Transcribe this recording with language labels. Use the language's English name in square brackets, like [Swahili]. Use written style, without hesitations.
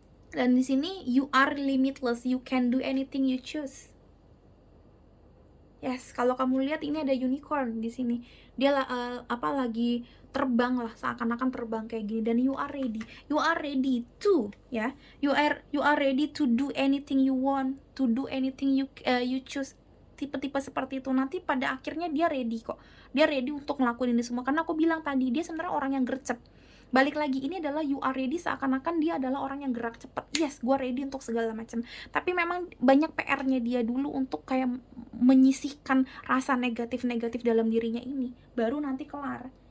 [Indonesian] Dan di sini [English] you are limitless, you can do anything you choose. [Indonesian] Yes, kalau kamu lihat ini ada unicorn di sini. Dia lagi terbang lah, seakan-akan terbang kayak gini, dan [English] you are ready. You are ready to, ya. You are ready to do anything you want, to do anything you choose. [Indonesian] Tipe-tipe seperti itu, nanti pada akhirnya dia ready kok. Dia ready untuk ngelakuin ini semua, karena aku bilang tadi dia sebenarnya orang yang gercep. Balik lagi, ini adalah [English] you are ready, [Indonesian] seakan-akan dia adalah orang yang gerak cepat. Yes, gue ready untuk segala macam. Tapi memang banyak PR-nya dia dulu untuk kayak menyisihkan rasa negatif-negatif dalam dirinya ini, baru nanti kelar.